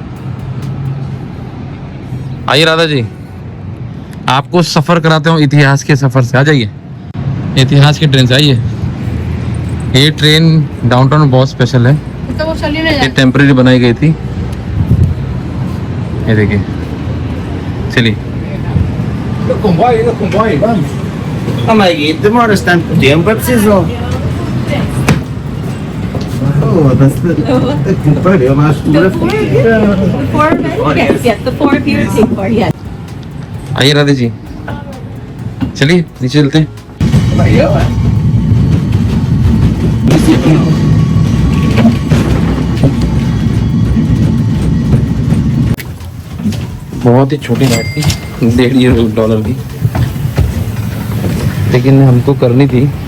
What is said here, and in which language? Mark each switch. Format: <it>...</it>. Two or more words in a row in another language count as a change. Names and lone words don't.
<hi>आइए राधा जी, आपको सफ़र कराते हूँ इतिहास के सफ़र से। आ जाइए, इतिहास की ट्रेन से आइए। ये ट्रेन डाउनटाउन में बहुत स्पेशल है। तो वो चली नहीं ये जाती। टेम्परेरी बनाई गई थी। ये देखिए, चलिए।</hi> <pt>comboio, vamos. Amiguinho, demora tanto tempo, é preciso. Eu acho que</pt> <en>Yes, the 4 here, take 4, yes.</en> <hi>आइए राधे जी, चलिए नीचे चलते हैं। बहुत ही छोटी राइड थी, $1.5 की, लेकिन हमको करनी थी।</hi>